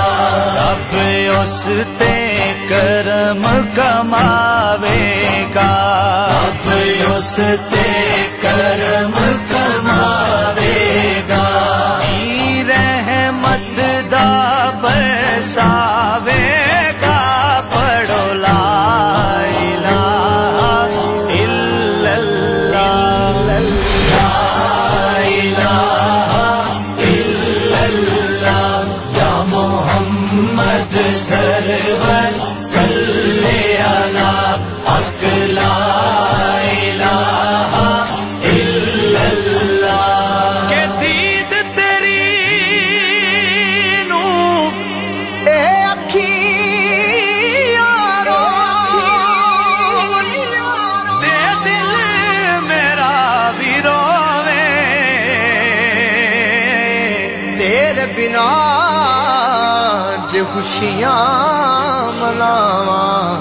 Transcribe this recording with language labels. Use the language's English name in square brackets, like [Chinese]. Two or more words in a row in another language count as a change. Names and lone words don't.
[Punjabi] رب اس تے کرم کماویگا, اب اس تے کرم کماویگا. رحمت دا برساویگا، پڑھو [Arabic] لا إله إلا الله, لا إله إلا الله، يا محمد سرور صلى على حق، لا إله إلا الله. [Punjabi] کے دید تیری نوں اے اکھیارو دے دل میرا بھی رووے, تیرے بنا جے خوشیاں مناواں,